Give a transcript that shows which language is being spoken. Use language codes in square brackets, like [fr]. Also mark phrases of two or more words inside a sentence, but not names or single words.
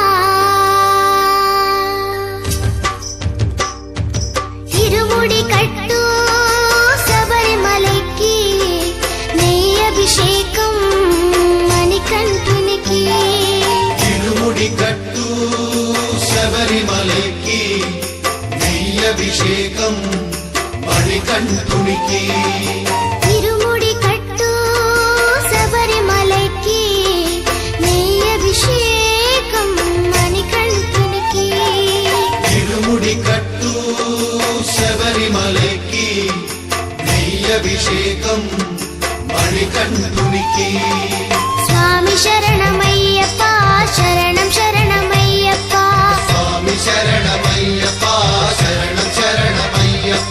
[ta] இருமுடி கட்டு சபரிமலைக்கு நெய் அபிஷேகம் மணிகண்டுனிக்கு இருமுடி கட்டு [te] శబరిమలైకి నెయ్యి అభిషేకం మణికంఠునికి [ta] இருமுடி கட்டு சபரிமலைக்கு நெய் அபிஷேகம் மணிகண்டுனிக்கு [te] ఇరుముడి కట్టు శబరిమలైకి నెయ్యి అభిషేకం మణికంఠునికి స్వామి శరణమయ్యప్ప శరణం శరణమయ్యప్ప స్వామి శరణమయ్యప్ప శరణం శరణమయ్యప్ప